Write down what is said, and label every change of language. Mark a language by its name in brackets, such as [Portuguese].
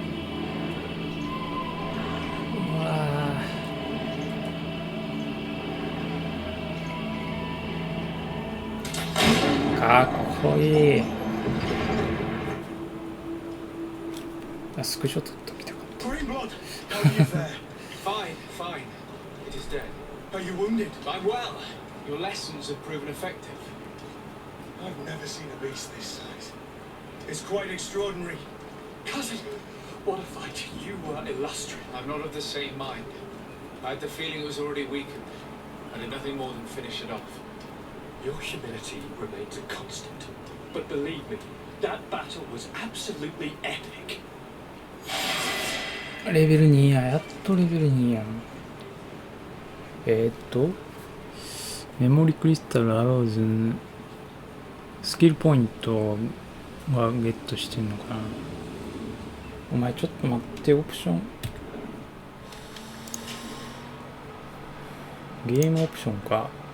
[Japanese] うわー、かっこいい。あ、スクショ撮っときたかった。 [English] Fine, fine. It is dead. Are you wounded? I'm well. Your lessons have proven effective. I've never seen a beast this size. It's quite extraordinary. Cousin, what a fight. You were illustrious. I'm not of the same mind. I had the feeling it was already weakened. I did nothing more than finish it off. Your humility remains a constant. But believe me, that battle was absolutely epic. [Japanese] レベル2や。やっとレベル2やん。メモリクリスタルアローズスキルポイントはゲットしてんのかな。お前ちょっと待って、オプションゲームオプションか。